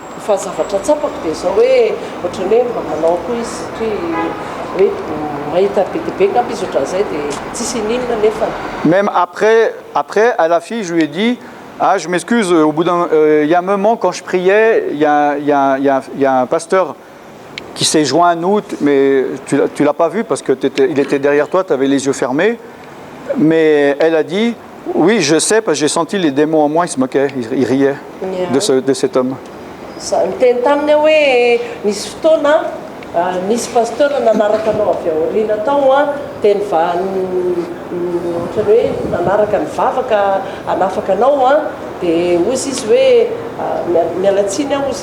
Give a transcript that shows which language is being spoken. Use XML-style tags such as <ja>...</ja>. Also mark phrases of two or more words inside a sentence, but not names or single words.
<fr>Même après à la fille, je lui ai dit, ah, je m'excuse, au bout il y a un moment quand je priais, il y a un pasteur qui s'est joint à nous, mais tu l'as pas vu parce que il était derrière toi, tu avais les yeux fermés. Mais elle a dit, oui, je sais, parce que j'ai senti les démons en moi, ils se moquaient, ils riaient de cet homme.</fr> <mg>Nisy pasteur nanaraka anao avy aoriana tao dia hoe nanaraka ny vavaka hanafaka anao dia ozy izy hoe mialatsiny ozy</mg>